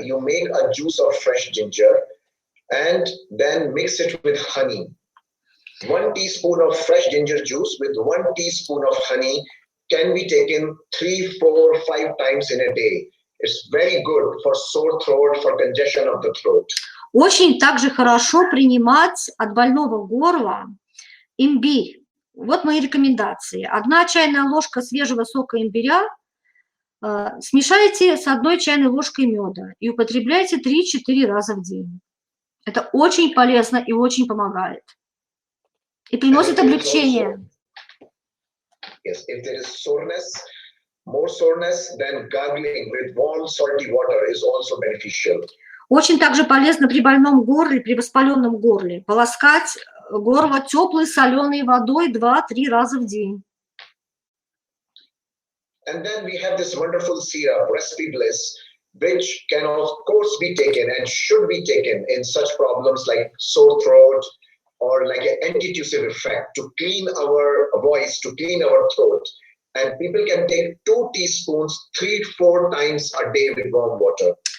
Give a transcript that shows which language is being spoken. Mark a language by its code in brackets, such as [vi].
[en] You make a juice of fresh ginger and then mix it with honey. 1 teaspoon of fresh ginger juice with 1 teaspoon of honey can be taken 3, 4, 5 times in a day. It's very good for sore throat, for congestion of the throat. [ru] Очень также хорошо принимать от больного горла имбирь. Вот мои рекомендации. 1 чайная ложка свежего сока имбиря смешайте с 1 чайной ложкой меда и употребляйте 3-4 раза в день. Это очень полезно и очень помогает. И приносит облегчение. [en] Yes, if there is more soreness, then gargling with warm salty water is also beneficial. [ru] Очень также полезно при больном горле, при воспаленном горле полоскать горло теплой соленой водой 2-3 раза в день. [en] And then we have this wonderful syrup, Recipe Bliss, which can of course be taken and should be taken in such problems like sore throat or like an antitussive effect to clean our voice, to clean our throat. And people can take 2 teaspoons 3-4 times a day with warm water.